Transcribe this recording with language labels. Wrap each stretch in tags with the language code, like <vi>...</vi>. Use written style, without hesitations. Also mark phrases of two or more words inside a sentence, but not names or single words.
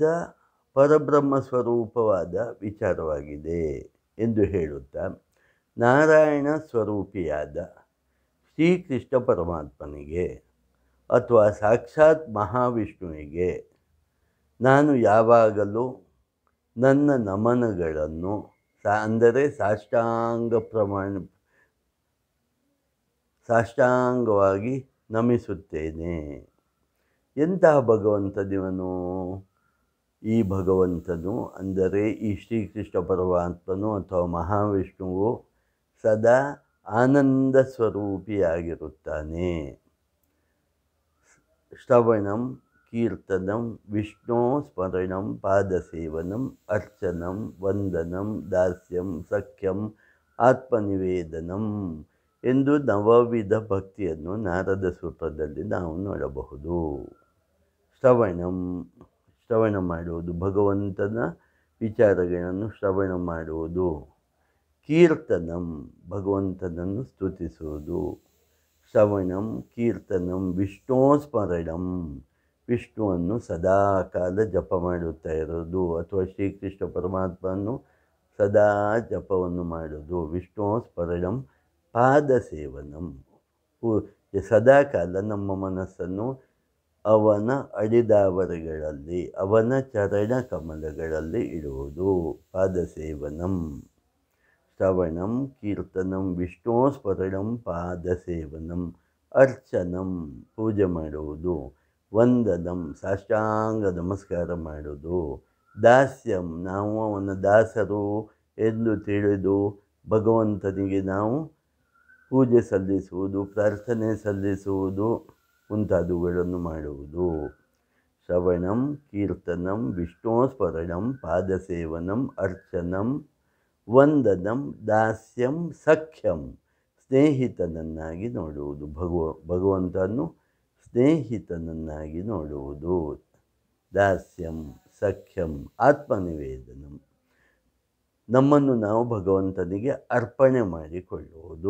<kn>ಪರಬ್ರಹ್ಮ ಸ್ವರೂಪವಾದ ವಿಚಾರವಾಗಿದೆ ಎಂದು ಹೇಳುತ್ತಾ, ನಾರಾಯಣ ಸ್ವರೂಪಿಯಾದ ಶ್ರೀಕೃಷ್ಣ ಪರಮಾತ್ಮನಿಗೆ ಅಥವಾ ಸಾಕ್ಷಾತ್ ಮಹಾವಿಷ್ಣುವಿಗೆ ನಾನು ಯಾವಾಗಲೂ ನನ್ನ ನಮನಗಳನ್ನು ಅಂದರೆ ಸಾಷ್ಟಾಂಗವಾಗಿ ನಮಿಸುತ್ತೇನೆ. ಎಂತಹ ಭಗವಂತನಿವನು? ಈ ಭಗವಂತನು ಅಂದರೆ ಈ ಶ್ರೀಕೃಷ್ಣ ಪರಮಾತ್ಮನು ಅಥವಾ ಮಹಾವಿಷ್ಣುವು ಸದಾ ಆನಂದ ಸ್ವರೂಪಿಯಾಗಿರುತ್ತಾನೆ.</kn> <sa>ಶ್ರವಣಂ ಕೀರ್ತನಂ ವಿಷ್ಣು ಸ್ಮರಣಂ ಪಾದಸೇವನಂ ಅರ್ಚನಂ ವಂದನಂ ದಾಸ್ಯಂ ಸಖ್ಯಂ ಆತ್ಮನಿವೇದನಂ</sa> <kn>ಎಂದು ನವವಿಧ ಭಕ್ತಿಯನ್ನು ನಾರದ ಸೂತ್ರದಲ್ಲಿ ನಾವು ನೋಡಬಹುದು. ಶ್ರವಣ ಮಾಡುವುದು, ಭಗವಂತನ ವಿಚಾರಗಳನ್ನು ಶ್ರವಣ ಮಾಡುವುದು. ಕೀರ್ತನಂ, ಭಗವಂತನನ್ನು ಸ್ತುತಿಸುವುದು.</kn> <sa>ಶ್ರವಣಂ ಕೀರ್ತನಂ ವಿಷ್ಣು ಸ್ಮರಣಂ,</sa> <kn>ವಿಷ್ಣುವನ್ನು ಸದಾಕಾಲ ಜಪ ಮಾಡುತ್ತಾ ಇರೋದು ಅಥವಾ ಶ್ರೀಕೃಷ್ಣ ಪರಮಾತ್ಮನು ಸದಾ ಜಪವನ್ನು ಮಾಡೋದು.</kn> <sa>ವಿಷ್ಣು ಸ್ಮರಣಂ ಪಾದಸೇವನಂ,</sa> <kn>ಸದಾಕಾಲ ನಮ್ಮ ಮನಸ್ಸನ್ನು ಅವನ ಅಡಿದಾವರೆಗಳಲ್ಲಿ, ಅವನ ಚರಣ ಕಮಲಗಳಲ್ಲಿ ಇಡುವುದು. ಪಾದಸೇವನಂ.</kn> <sa>ಶ್ರವಣಂ ಕೀರ್ತನಂ ವಿಷ್ಣು ಸ್ಮರಣಂ ಪಾದಸೇವನಂ.</sa> <kn>ಅರ್ಚನಂ, ಪೂಜೆ ಮಾಡುವುದು. ವಂದನಂ, ಸಾಷ್ಟಾಂಗ ನಮಸ್ಕಾರ ಮಾಡುವುದು. ದಾಸ್ಯಂ, ನಾವು ಅವನ ದಾಸರು ಎಂದು ತಿಳಿದು ಭಗವಂತನಿಗೆ ನಾವು ಪೂಜೆ ಸಲ್ಲಿಸುವುದು, ಪ್ರಾರ್ಥನೆ ಸಲ್ಲಿಸುವುದು ಮುಂತಾದವುಗಳನ್ನು ಮಾಡುವುದು.</kn> <sa>ಶ್ರವಣಂ ಕೀರ್ತನಂ ವಿಷ್ಣು ಸ್ಮರಣಂ ಪಾದಸೇವನಂ ಅರ್ಚನಂ ವಂದನಂ ದಾಸ್ಯಂ ಸಖ್ಯಂ,</sa> <kn>ಸ್ನೇಹಿತನನ್ನಾಗಿ ನೋಡುವುದು. ಭಗವಂತನು ಸ್ನೇಹಿತನನ್ನಾಗಿ ನೋಡುವುದು.</kn> <sa>ದಾಸ್ಯಂ ಸಖ್ಯಂ ಆತ್ಮನಿವೇದನಂ,</sa> <kn>ನಮ್ಮನ್ನು ನಾವು ಭಗವಂತನಿಗೆ ಅರ್ಪಣೆ ಮಾಡಿಕೊಳ್ಳುವುದು.</kn>